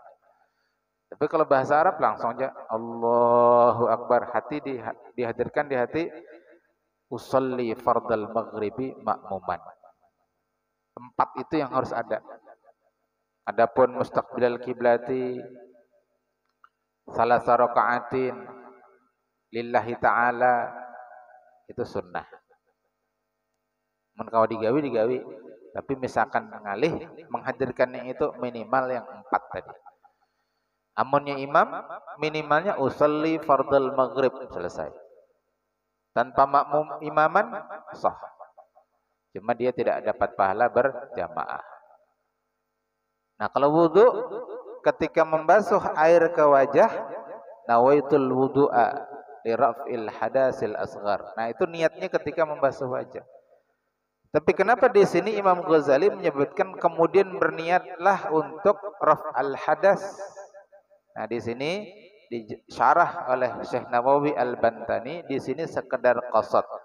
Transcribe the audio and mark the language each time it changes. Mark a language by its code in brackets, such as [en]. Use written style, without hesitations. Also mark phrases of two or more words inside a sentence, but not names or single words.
[id] Tapi kalau bahasa Arab langsung aja [ar] الله أكبر, [id] hati dihadirkan di hati [ar] أصلي فرض المغرب مأموما. [id] 4 itu yang harus ada. Adapun [ar] مستقبل القبلة ثلاث ركعات لله تعالى [id] itu sunnah. Mun kalau digawi, tapi misalkan ngalih menghadirkannya itu minimal yang 4 tadi. Amunnya imam minimalnya [ar] أصلي فرض المغرب [id] selesai. Tanpa makmum imaman sah. Cuma dia tidak dapat pahala berjamaah. Nah, kalau wudu ketika membasuh air ke wajah, [ar] نويت الوضوء لرفع الحدث الأصغر. [id] Nah, itu niatnya ketika membasuh wajah. Tapi kenapa di sini Imam Ghazali menyebutkan kemudian berniatlah untuk [ar] رفع الحدث? [id] Nah, di sini disyarah oleh Syekh Nawawi Al-Bantani, di sini sekedar qasad.